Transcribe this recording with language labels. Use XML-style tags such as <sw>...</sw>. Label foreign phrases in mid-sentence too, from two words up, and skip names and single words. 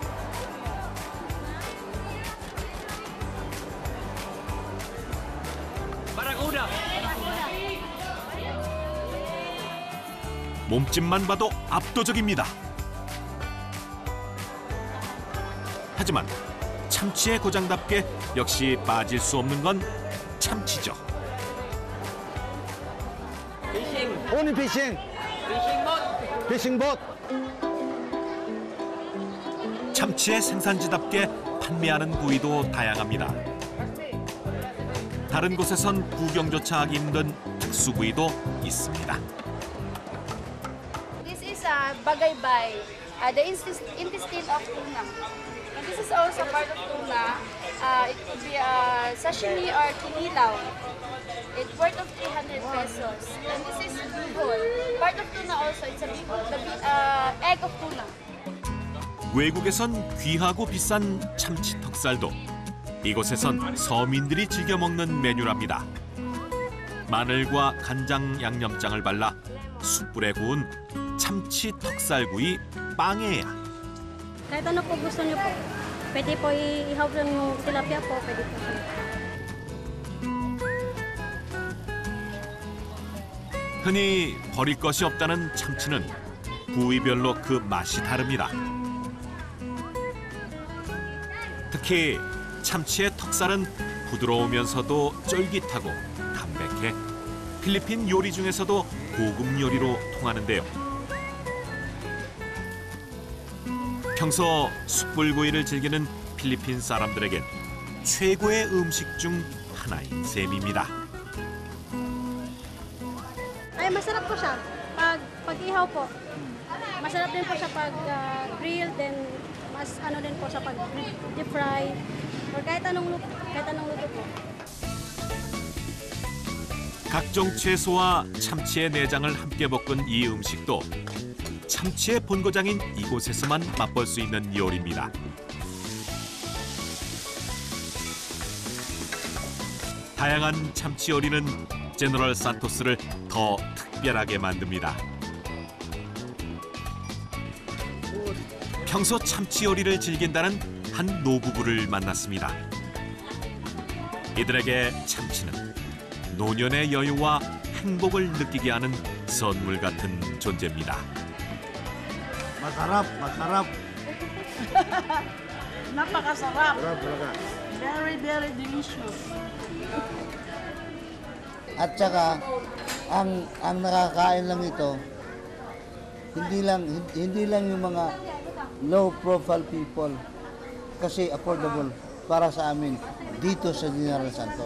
<ko>몸집만 봐도 압도적입니다. 하지만 참치의 고장답게 역시 빠질 수 없는 건 참치죠.</ko> <en>Only fishing. Fishing boat.</en> <ko>참치의 생산지답게 판매하는 부위도 다양합니다. 다른 곳에선 구경조차 하기 힘든 특수 부위도 있습니다.</ko> <en>This is bagaybay, the intestine of tuna. And this is also part of tuna. It could be sashimi or kinilaw. It's worth of 300 pesos. And this is bihon. Part of tuna also. It's a bihon, the egg of tuna.</en> <ko>외국에선 귀하고 비싼 참치 턱살도 이곳에선 서민들이 즐겨 먹는 메뉴랍니다. 마늘과 간장 양념장을 발라 숯불에 구운 참치 턱살구이 빵에야.</ko> <tl>Kahit ano po gusto niyo po. Pwede po ihaw ng tilapia po. Pwede po siya.</tl> <ko>흔히 버릴 것이 없다는 참치는 부위별로 그 맛이 다릅니다. 특히 참치의 턱살은 부드러우면서도 쫄깃하고 담백해 필리핀 요리 중에서도 고급 요리로 통하는데요. 평소 숯불구이를 즐기는 필리핀 사람들에겐 최고의 음식 중 하나인 셈입니다.</ko> <tl>Ay, masarap po siya. Pag ihaw po. Masarap din po siya pag grill, then mas ano din po siya pag</tl> <en>deep fry.</en> <tl>Or kahit anong luto po.</tl> <ko>각종 채소와 참치의 내장을 함께 볶은 이 음식도 참치의 본고장인 이곳에서만 맛볼 수 있는 요리입니다. 다양한 참치 요리는 제너럴 산토스를 더 특별하게 만듭니다. 평소 참치 요리를 즐긴다는 한 노부부를 만났습니다. 이들에게 참치는 노년의 여유와 행복을 느끼게 하는 선물 같은 존재입니다.</ko> <tl>Masarap, masarap. Napakasarap. Sarap talaga.</tl> <en>Very, very delicious.</en> <tl>At saka ang nakakain lang ito hindi lang yung mga</tl> <en>low profile people</en> <tl>kasi affordable para sa amin dito sa General Santos.</tl>